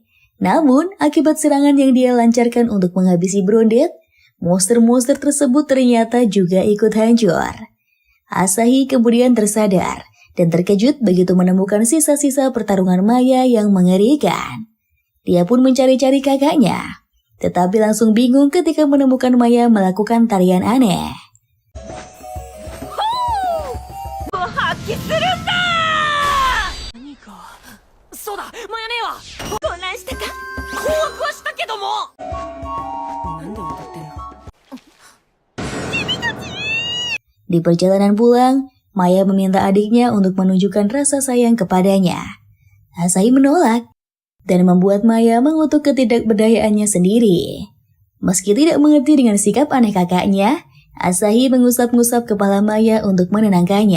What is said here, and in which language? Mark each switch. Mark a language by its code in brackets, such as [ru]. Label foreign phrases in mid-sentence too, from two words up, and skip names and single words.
[id] Namun, akibat serangan yang dia lancarkan untuk menghabisi Brundet, monster-monster tersebut ternyata juga ikut hancur. Asahi kemudian tersadar dan terkejut begitu menemukan sisa-sisa pertarungan Maya yang mengerikan. Dia pun mencari-cari kakaknya. tetapi langsung bingung ketika menemukan Maya melakukan tarian aneh. [ja] 発揮するんだ。何かそうだマヤ姉は混乱したか。困惑はしたけども。なんで踊ってんの。 [id] Di perjalanan pulang, Maya meminta adiknya untuk menunjukkan rasa sayang kepadanya. Asahi menolak dan membuat Maya mengutuk ketidakberdayaannya sendiri. Meski tidak mengerti dengan sikap aneh kakaknya, Asahi mengusap-ngusap kepala Maya untuk menenangkannya.